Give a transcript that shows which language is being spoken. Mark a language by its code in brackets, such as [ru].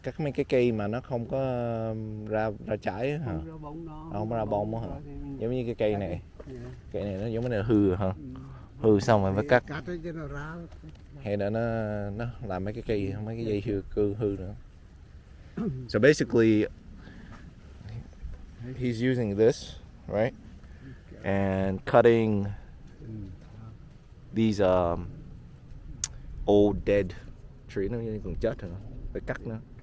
[vi] Cắt mấy cái cây mà nó không có ra trái hả? Không ra bông nó. Không có ra bông hả? Giống như cái cây này. [en] Yeah. [vi] Cây này nó giống như là hư hả? Hư xong rồi phải cắt. Cắt cho nó ra. Hay là nó làm mấy cái cây, mấy cái dây hư nữa. [en] So basically he's using this, right? And cutting these old dead tree, [vi] nó như còn chết rồi, phải cắt nữa.